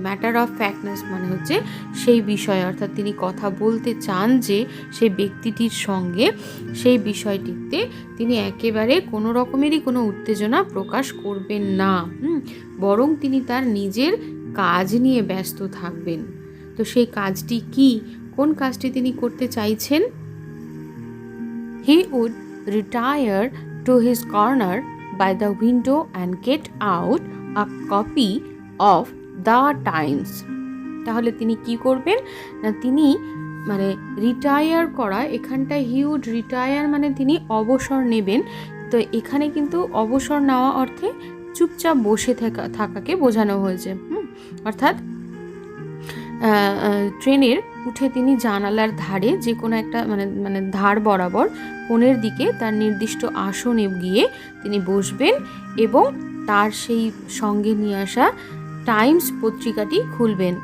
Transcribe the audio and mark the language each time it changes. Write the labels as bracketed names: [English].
[Bangla] Matter of ফ্যাক্টনেস মানে হচ্ছে সেই বিষয়, অর্থাৎ তিনি কথা বলতে চান যে সেই ব্যক্তিটির সঙ্গে, সেই বিষয়টিতে তিনি একেবারে কোনো রকমেরই কোনো উত্তেজনা প্রকাশ করবেন না, বরং তিনি তার নিজের কাজ নিয়ে ব্যস্ত থাকবেন। তো সেই কাজটি কি, কোন কাজটি তিনি করতে চাইছেন? [English] He would retire to his corner by the window and get out a copy of the Times। [Bangla] তাহলে তিনি কি করবেন না, তিনি মানে রিটায়ার করা, এখানটায় [English] he would retire [Bangla] মানে তিনি অবসর নেবেন। তো এখানে কিন্তু অবসর নেওয়া অর্থে চুপচাপ বসে থাকাকে বোঝানো হয়েছে। অর্থাৎ ট্রেনের উঠে তিনি জানালার ধারে যে কোনো একটা মানে ধার বরাবর কোণের দিকে তার নির্দিষ্ট আসনে গিয়ে তিনি বসবেন এবং তার সেই সঙ্গে নিয়ে আসা টাইমস পত্রিকাটি খুলবেন।